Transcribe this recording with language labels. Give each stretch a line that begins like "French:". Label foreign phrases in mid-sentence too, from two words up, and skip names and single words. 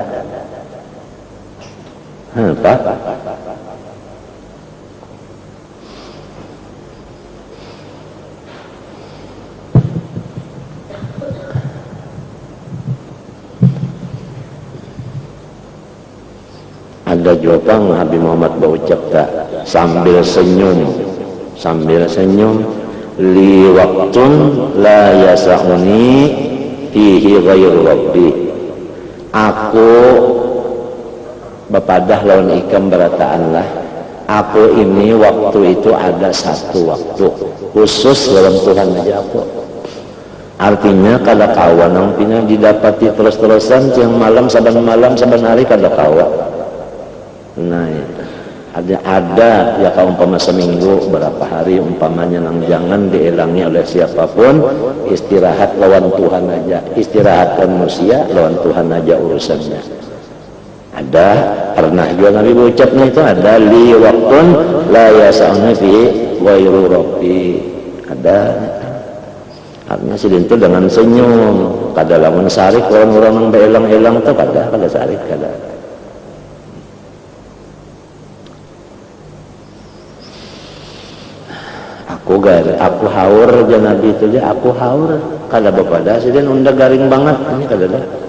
Banjar: apa ada jawaban Nabi Muhammad berucap tak sambil senyum
Arabic: li waktun la yasa'uni fihi ghairu rabbi
Banjar: aku bepadah lawan ikam berataan lah aku ini waktu itu ada satu waktu khusus dalam Tuhan aja aku. Artinya kada kawan yang pina didapati terus-terusan siang malam saban hari kada kawan. Nah ada ya kalau umpama seminggu berapa hari umpamanya nang jangan dielangi oleh siapapun, istirahat lawan Tuhan aja, istirahatkan manusia lawan Tuhan aja urusannya. Ada pernah juga Nabi ucapnya itu ada
Arabic: li waktun la yasa'ni fi ghairu rabbi.
Banjar: Ada artinya sidin itu dengan senyum kada lamun sarik orang-orang nang beelang-elang tuh kada sarik kada. Aku haur aja Nabi itu aja aku haur kada bepada sidin unda garing banget ini kada dah.